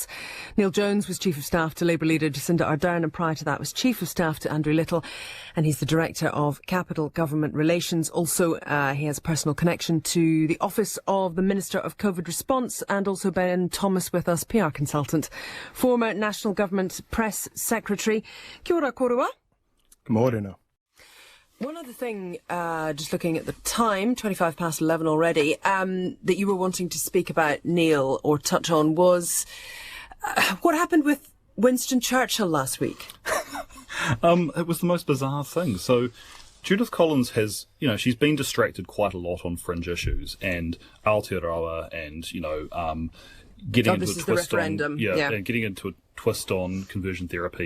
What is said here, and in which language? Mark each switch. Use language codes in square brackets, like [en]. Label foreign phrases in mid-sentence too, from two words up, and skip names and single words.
[en] Neil Jones was Chief of Staff to Labour leader Jacinda Ardern, and prior to that was Chief of Staff to Andrew Little, and he's the Director of Capital Government Relations. Also, he has a personal connection to the Office of the Minister of COVID Response, and also Ben Thomas with us, PR consultant, former National Government Press Secretary. [mi] Kia ora korua. [en] Good morning. One other thing, just looking at the time, 11:25 already, that you were wanting to speak about, Neil, or touch on, was what happened with Winston Churchill last week? It was the most bizarre thing. So Judith Collins has, she's been distracted quite a lot on fringe issues and Aotearoa and, getting into a twist on and getting into a twist on conversion therapy.